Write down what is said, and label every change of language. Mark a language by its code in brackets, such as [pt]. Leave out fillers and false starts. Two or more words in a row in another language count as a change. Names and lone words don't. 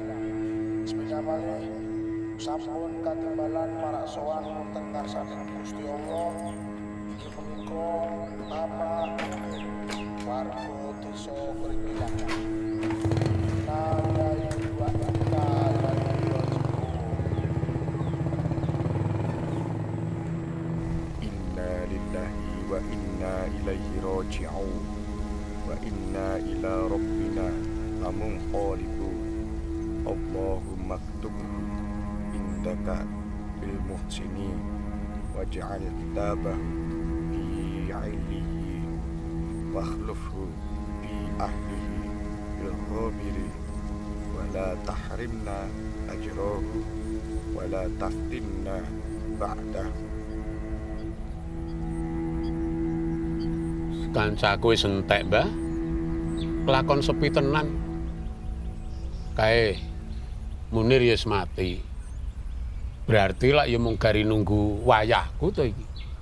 [jv] Sepeda malih sampun katimbalan marak sowan wonten ngarsaning Gusti Allah inggih menika Bapak Munir warga Desa Krigilan. [ar] وإنا إليه راجعون وإنا إلى ربنا لمنقلبون. اللهم اكتبه عندك بالمحسنين واجعل كتابه في عليين واخلفه في أهله بالغابرين ولا تحرمنا أجره ولا تفتنا بعده. [jv] Kancaku wis entek, Mbah. Kelakon sepi tenan. Kae Munir wis mati. Berarti lak ya mung gari nunggu wayahku to iki.